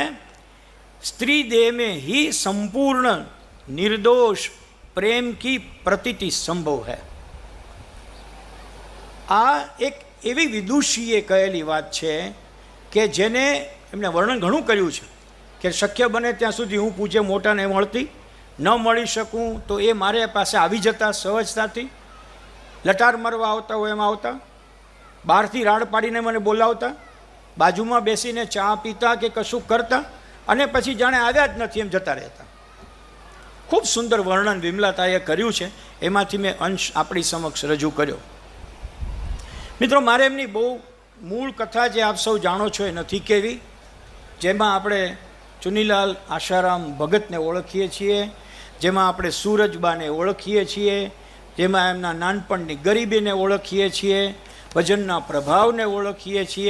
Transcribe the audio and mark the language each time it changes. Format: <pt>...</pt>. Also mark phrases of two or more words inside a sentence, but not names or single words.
<hi>स्त्री देह में ही संपूर्ण निर्दोष प्रेम की प्रतीति संभव है.</hi> <gu>આ એક એવી વિદુષીએ કહેલી બાત હૈ કિ જેને એમને વર્ણન ઘણું કર્યું છે કિ શક્ય બને ત્યાં સુધી હું પૂજ્ય મોટાને મળતી ન મળી શકું તો એ મારે પાસે આવી જતા સહજતાથી. લટાર મારવા આવતા હોય એમ આવતા, બહારથી રાડ પાડીને મને બોલાવતા, બાજુમાં બેસીને ચા પીતા કે કશું કરતા અને પછી જાણે આવ્યા જ નથી એમ જતા રહેતા. ખૂબ સુંદર વર્ણન વિમલાતાએ કર્યું છે. એમાંથી મેં અંશ આપણી સમક્ષ રજૂ કર્યો. મિત્રો, મારે એમની બહુ મૂળ કથા જે આપ સૌ જાણો છો એ નથી કહેવી. જેમાં આપણે ચુનીલાલ આશારામ ભગતને ઓળખીએ છીએ, જેમાં આપણે સૂરજબાને ઓળખીએ છીએ, જેમાં એમના નાનપણની ગરીબીને ઓળખીએ છીએ, ભજનના પ્રભાવને ઓળખીએ છીએ.</gu>